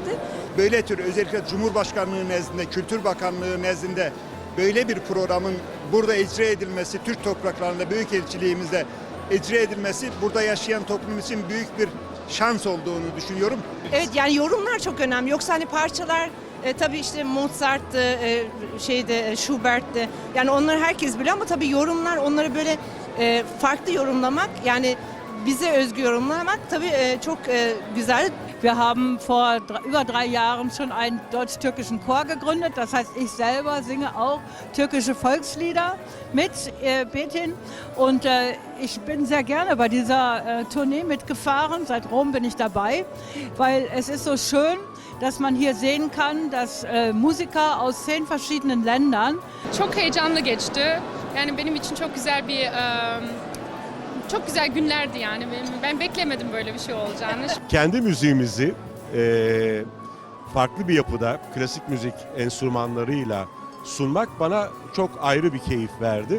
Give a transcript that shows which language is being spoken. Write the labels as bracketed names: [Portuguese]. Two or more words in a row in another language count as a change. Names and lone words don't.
[Turkish] Böyle tür özellikle Cumhurbaşkanlığı nezdinde, Kültür Bakanlığı nezdinde böyle bir programın burada icra edilmesi, Türk topraklarında, büyükelçiliğimizde icra edilmesi burada yaşayan toplum için büyük bir şans olduğunu düşünüyorum. Evet, yani yorumlar çok önemli. Yoksa hani parçalar tabii işte Mozart'tı, Schubert'ti. Yani onları herkes biliyor ama tabii yorumlar, onları böyle farklı yorumlamak, yani bize özgü yorumlamak tabii çok güzel. [German] Wir haben vor über 3 Jahren schon einen deutsch-türkischen Chor gegründet. Das heißt, ich selber singe auch türkische Volkslieder mit Betin. Und ich bin sehr gerne bei dieser Tournee mitgefahren. Seit Rom bin ich dabei, weil es ist so schön, dass man hier sehen kann, dass Musiker aus 10 verschiedenen Ländern. [Turkish] Çok heyecanlı geçti. Yani benim için çok güzel bir çok güzel günlerdi yani. Ben beklemedim böyle bir şey olacağını. Kendi müziğimizi farklı bir yapıda klasik müzik enstrümanlarıyla sunmak bana çok ayrı bir keyif verdi.